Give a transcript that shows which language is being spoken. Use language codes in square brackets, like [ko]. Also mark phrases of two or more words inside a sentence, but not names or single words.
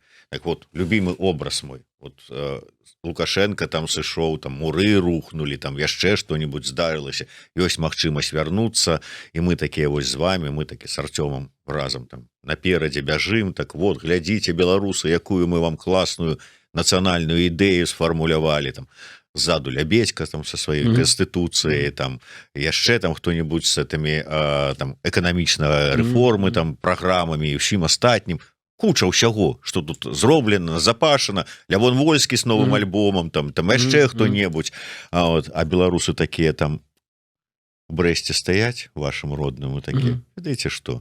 [be] Так вот, любімы образ мой, вот Лукашенко там сышоў, там муры рухнули, там яшчэ што-нибудь здарылася, ёсць магчымасць вярнуцца, і мы такія вось з вами, мы такі с Артёмом разам там наперадзе бяжым, так вот, глядзіце, беларусы, якую мы вам класную нацыянальную ідэю сфармулявалі, там ззаду Лябедзька там со сваёй канстытуцыяй, там яшчэ там хто-нибудь [ru] с этими [be] там эканамічнага рэформы, там праграмамі і ўсім астатнім. Куча ўсяго, што тут зроблена, запашана, Лявон Вольскі з новым альбомам, там яшчэ хто-небудзь, а беларусы такія там у Брэсце стаяць, вашым родным, такія, ведаеце што?